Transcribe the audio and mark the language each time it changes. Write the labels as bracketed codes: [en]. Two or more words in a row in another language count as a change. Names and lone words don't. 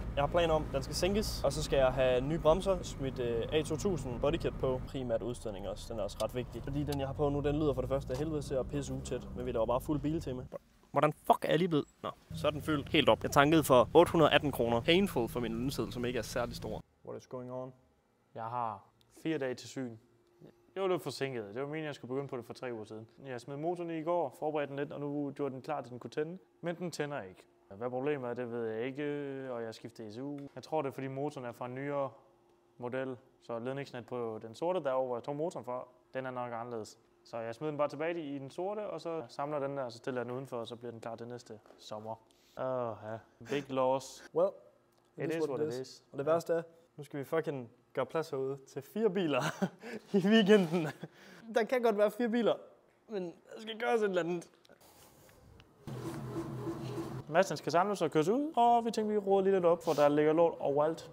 [da] Jeg har planer om, at den skal sænkes, og så skal jeg have nye bremser, smidt A2000 bodykit på. Primært udstødning også, den er også ret vigtig. Fordi den, jeg har på nu, den lyder for det første af helvede til at pisse utæt, men vi laver bare fuld biltema. Hvordan fuck er jeg lige blevet? Nå, så er den fyldt helt op. Jeg tankede for 818 kroner. Painful for min lønseddel, som ikke er særlig stor. [en] What is going on? [da] Jeg har 4 dage til syn. Jeg var lidt forsinket. Det var meningen, at jeg skulle begynde på det for 3 uger siden. Jeg smed motoren i går, forberedte den lidt, og nu gjorde den klar, at den kunne tænde. Men den tænder ikke. Hvad problemet er, det ved jeg ikke, og jeg skifter ECU. Jeg tror, det er, fordi motoren er fra en nyere model, så ledningsnet på den sorte derovre, hvor jeg tog motoren fra, den er nok anderledes. Så jeg smed den bare tilbage i den sorte, og så samler den der, og så stiller jeg den udenfor, og så bliver den klar til næste sommer. [en] Big loss. Well, it is what it is. [da] Og det værste er, nu skal vi fucking gøre plads herude til 4 biler i weekenden. Der kan godt være 4 biler, men der skal gøres et eller andet. Massen skal samles og køres ud, og vi tænker, vi råder lidt op, for der ligger lort overalt.